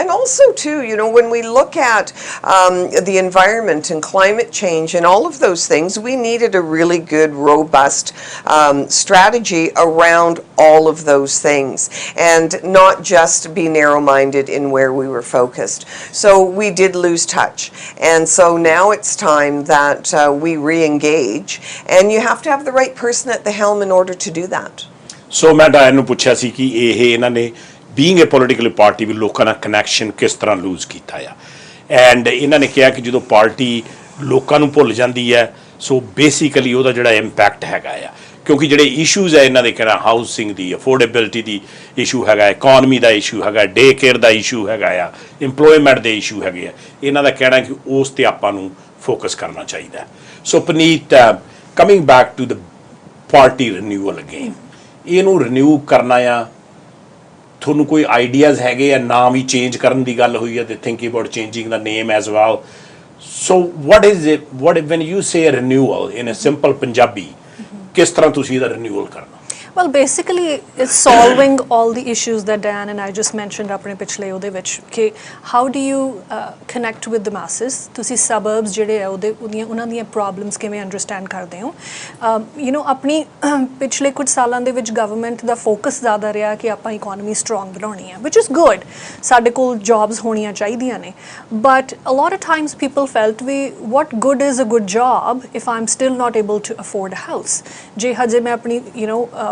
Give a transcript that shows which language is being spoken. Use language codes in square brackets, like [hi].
[en] And also too, when we look at the environment and climate change and all of those things, we needed a really good, robust strategy around all of those things, and not just be narrow-minded in where we were focused. So we did lose touch, and so now it's time that we re-engage, and you have to have the right person at the helm in order to do that. [pa] So ਮੈਂ ਡਾਇਨ ਨੂੰ ਪੁੱਛਿਆ ਸੀ ਕਿ ਇਹਨਾਂ ਨੇ [en] being a political party [pa] ਵੀ ਲੋਕਾਂ ਨਾਲ connection ਕਿਸ ਤਰ੍ਹਾਂ ਲੂਜ਼ ਕੀਤਾ ਆ, ਐਂਡ ਇਹਨਾਂ ਨੇ ਕਿਹਾ ਕਿ ਜਦੋਂ ਪਾਰਟੀ ਲੋਕਾਂ ਨੂੰ ਭੁੱਲ ਜਾਂਦੀ ਹੈ, ਸੋ ਬੇਸਿਕਲੀ ਉਹਦਾ ਜਿਹੜਾ ਇੰਪੈਕਟ ਹੈਗਾ ਆ, ਕਿਉਂਕਿ ਜਿਹੜੇ ਇਸ਼ੂਜ਼ ਹੈ ਇਹਨਾਂ ਦੇ ਕਹਿਣਾ ਹਾਊਸਿੰਗ ਦੀ, ਅਫੋਰਡੇਬਿਲਿਟੀ ਦੀ ਇਸ਼ੂ ਹੈਗਾ, ਇਕੋਨਮੀ ਦਾ ਇਸ਼ੂ ਹੈਗਾ, ਡੇ ਕੇਅਰ ਦਾ ਇਸ਼ੂ ਹੈਗਾ ਆ, ਇੰਪਲੋਇਮੈਂਟ ਦੇ ਇਸ਼ੂ ਹੈਗੇ ਆ, ਇਹਨਾਂ ਦਾ ਕਹਿਣਾ ਕਿ ਉਸ 'ਤੇ ਆਪਾਂ ਨੂੰ ਫੋਕਸ ਕਰਨਾ ਚਾਹੀਦਾ. ਸੋ ਪੁਨੀਤ, [en] coming back to the party renewal again, [pa] ਇਹਨੂੰ ਰੀਨਿਊ ਕਰਨਾ ਆ ਤੁਹਾਨੂੰ ਕੋਈ ਆਈਡੀਆਜ਼ ਹੈਗੇ ਆ ਨਾਮ ਹੀ ਚੇਂਜ ਕਰਨ ਦੀ ਗੱਲ ਹੋਈ ਹੈ ਤੇ [en] thinking about changing the name as well so what is it what when you say a renewal in a simple Punjabi [pa] ਕਿਸ ਤਰ੍ਹਾਂ ਤੁਸੀਂ ਇਹਦਾ renewal ਕਰਨਾ [en] Well, basically, it's solving all the issues that Dianne and I just mentioned [pa] ਆਪਣੇ ਪਿਛਲੇ ਉਹਦੇ ਵਿੱਚ ਕਿ [en] how do you connect with the masses [pa] ਤੁਸੀਂ suburbs ਜਿਹੜੇ ਆ ਉਹਨਾਂ ਦੀਆਂ problems ਕਿਵੇਂ understand ਕਰਦੇ ਹੋ [en] you know [pa] ਆਪਣੀ ਪਿਛਲੇ ਕੁਝ ਸਾਲਾਂ ਦੇ ਵਿੱਚ government ਦਾ focus ਜ਼ਿਆਦਾ ਰਿਹਾ ਕਿ ਆਪਾਂ economy strong ਬਣਾਉਣੀ ਹੈ [en] which is good [pa] ਸਾਡੇ ਕੋਲ jobs ਹੋਣੀਆਂ ਚਾਹੀਦੀਆਂ ਨੇ [en] but a lot of times people felt what good is a good job if I'm still not able to afford a house [pa] ਜੇ ਹਜੇ ਮੈਂ ਆਪਣੀ [en] you know